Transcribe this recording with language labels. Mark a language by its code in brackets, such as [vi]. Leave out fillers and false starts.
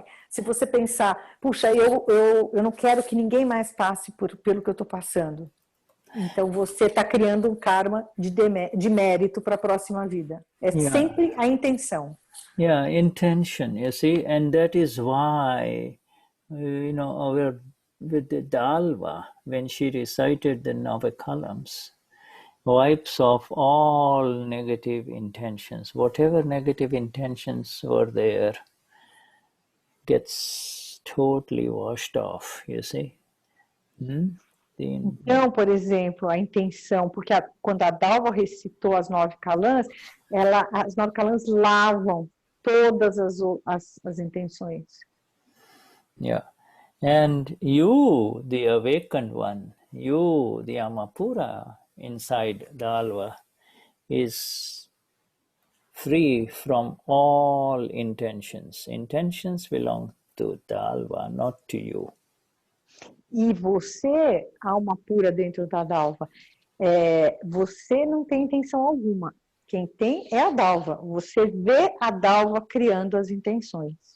[pt] Se você pensar, puxa, eu não quero que ninguém mais passe pelo que eu estou passando. Então você está criando um karma de mérito para a próxima vida. É sempre a intenção. [en] Intention, you see, and that is why, with the Dalva, when she recited the Navakalams, wipes off all negative intentions. Whatever negative intentions were there gets totally washed off, you see. [pt] Então, por exemplo, a intenção, porque quando a Dalva recitou as 9 kalans, as 9 kalans lavam todas as intenções. [en] And you, the awakened one, you, the Amapura inside Dalva, is free from all intentions. Intentions belong to Dalva, not to you. [pt] E você, alma pura dentro da Dalva, você não tem intenção alguma. Quem tem é a Dalva. Você vê a Dalva criando as intenções.